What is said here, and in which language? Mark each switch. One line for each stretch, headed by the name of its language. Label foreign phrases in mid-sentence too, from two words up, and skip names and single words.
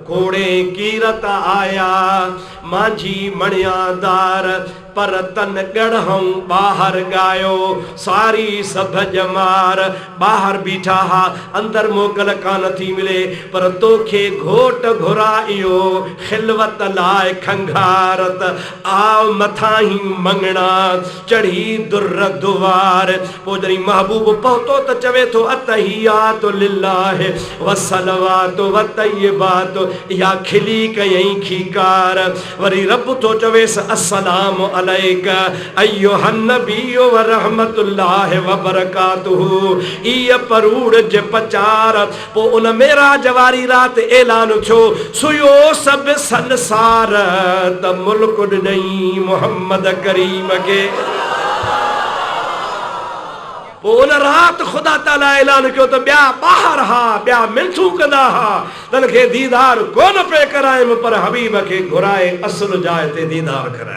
Sindhi: कोड़े कीरत आया मांझी मणियादार पर तन गढ़हूं ॿाहिर गायो सारी सभ जमार। ॿाहिर बीठा हा, अंदर मोकल कान थी मिले, पर तोखे घोट घुरायो खिलवत लाए खंघारत आओ मथां ही मंगणा चढ़ी दुर्र दुआर। पोइ जॾहिं महबूब पहुतो त चवे थो
Arabic: التحيات لله والصلوات والطيبات,
Sindhi: इहा खिली कयई खीकार। वरी रब थो चवेसि
Arabic: السلام عليك أيها النبي ورحمة الله وبركاته
Sindhi: इया परूड़ जे पचार। पोइ उन मेराज वारी राति ऐलान थियो सुयो सब संसार त मुल्क ॾिनई मुहम्मद करीम खे। पोइ उन राति ख़ुदा ताला ऐलान कयो त ॿिया ॿाहिरि हा, ॿिया मिंथू कंदा हा, तन खे दीदार कोन पे करायमि, पर हबीब खे घुराए असुल जाइ ते दीदार कराए।